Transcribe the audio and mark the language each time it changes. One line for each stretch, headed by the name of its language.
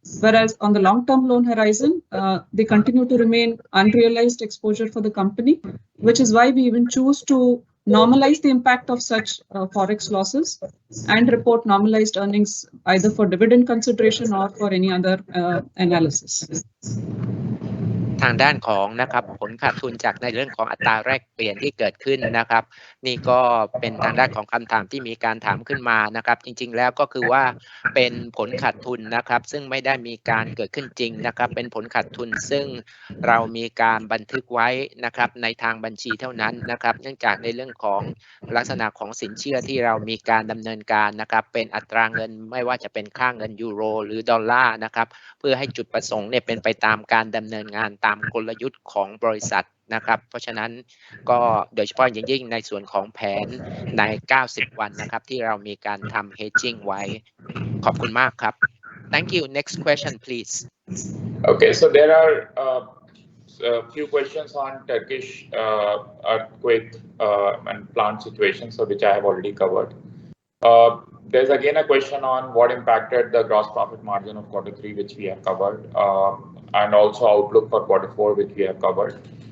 English: Whereas on the long-term loan horizon, they continue to remain unrealized exposure for the company, which is why we even choose to normalize the impact of such forex losses and report normalized earnings either for dividend consideration or for any other analysis.
Thai: ทางด้านของนะครับผลขาดทุนจากในเรื่องของอัตราแลกเปลี่ยนที่เกิดขึ้นนะครับนี่ก็เป็นทางด้านของคำถามที่มีการถามขึ้นมานะครับจริงๆแล้วก็คือว่าเป็นผลขาดทุนนะครับซึ่งไม่ได้มีการเกิดขึ้นจริงนะครับเป็นผลขาดทุนซึ่ง เรามีการบันทึกไว้นะครับในทางบัญชีเท่านั้นนะครับเนื่องจากในเรื่องของลักษณะของสินเชื่อที่เรามีการดำเนินการนะครับเป็นอัตราเงินไม่ว่าจะเป็นค่าเงินยูโรหรือดอลลาร์นะครับเพื่อให้จุดประสงค์เนี่ยเป็นไปตามการดำเนินงานตามกลยุทธ์ของบริษัทนะครับเพราะฉะนั้นก็โดยเฉพาะอย่างยิ่งในส่วนของแผนใน90วันนะครับที่เรามีการทำ hedging ไว้ขอบคุณมากครับ
English: Thank you. Next question please. Okay, so there are a few questions on Turkish earthquake and plant situation, so which I have already covered. There's again a question on what impacted the gross profit margin of Q3, which we have covered, and also outlook for Q4, which we have covered.